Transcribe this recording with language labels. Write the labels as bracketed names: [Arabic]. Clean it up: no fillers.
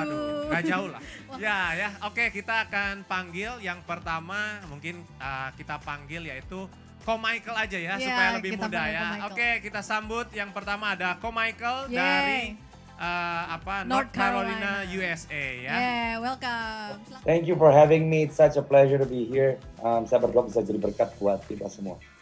[Indonesian] itu, gak jauh lah. Ya. Oke, kita akan panggil yang pertama, mungkin kita panggil yaitu Ko Michael aja ya, supaya lebih mudah ya. Oke, kita sambut yang pertama ada Ko Michael dari North Carolina, USA ya. [English] Yeah, welcome. Thank you for having me. It's such a pleasure to be here. [Indonesian] Saya berdoa bisa jadi berkat buat kita semua.